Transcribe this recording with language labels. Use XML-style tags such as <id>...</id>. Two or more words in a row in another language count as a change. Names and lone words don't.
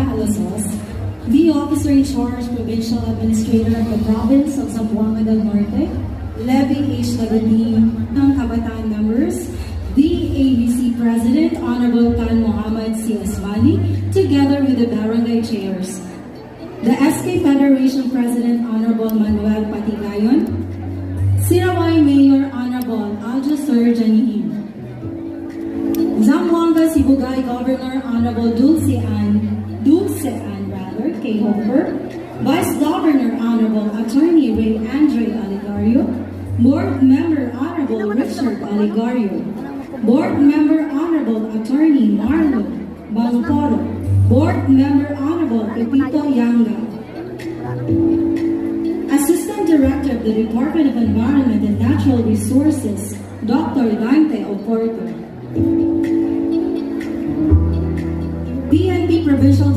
<en>Malasos, the Officer in Charge, Provincial Administrator of the Province of Zamboanga del Norte, Levy H. Lagatin,</en> <tl>ng Kabataan</tl> <en>members, the ABC President, Honorable Tan Muhammad C. Aswani, together with the barangay chairs, the SK Federation President, Honorable Manuel Patigayon, Sirawai Mayor, Honorable Aljo Sir Janihim, Zamboanga Sibugay Governor, Honorable Dulce Ann K. Hopper, Vice Governor, Honorable Attorney Ray Andre Aligario, Board Member, Honorable Richard Aligario, Board Member, Honorable Attorney Marlo Bangporo, Board Member, Honorable Pepito Yanga, Assistant Director of the Department of Environment and Natural Resources, Dr. Dante Oporto, PNP Provincial</en>